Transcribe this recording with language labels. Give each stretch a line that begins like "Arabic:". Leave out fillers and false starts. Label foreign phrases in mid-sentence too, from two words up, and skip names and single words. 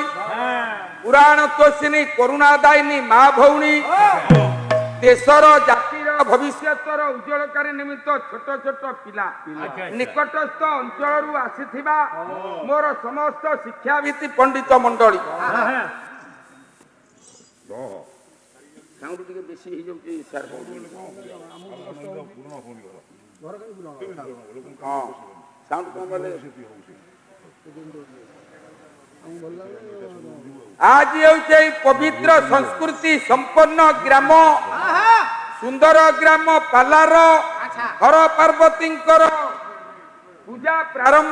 Odia: ପୁରାଣ ତୋଷିଣୀ କରୁଣାଦାୟିନୀ ମା ଭଉଣୀ ଦେଶର ଜାତିର ଭବିଷ୍ୟର ଉଜ୍ଜ୍ୱଳକାରୀ ନିମିତ୍ତ ଛୋଟ ଛୋଟ ପିଲା ନିକଟସ୍ଥ ଅଞ୍ଚଳ ଆସିଥିବା ମୋର ସମସ୍ତ ଶିକ୍ଷାବିତ ପଣ୍ଡିତ ମଣ୍ଡଳୀ ସାଉଣ୍ଡ ଟିକେ ବେଶୀ ହୋ ଯାଉଛି ସର ହଁ ସାଉଣ୍ଡ କମ ବୋଲେ ଆଜ ହୋଚେ ପବିତ୍ର ସଂସ୍କୃତି ସମ୍ପନ୍ନ ଗ୍ରାମ ସୁନ୍ଦର ଗ୍ରାମ ପାଲାର ହର ପାର୍ବତୀଙ୍କର ପୂଜା ପ୍ରାରମ୍ଭ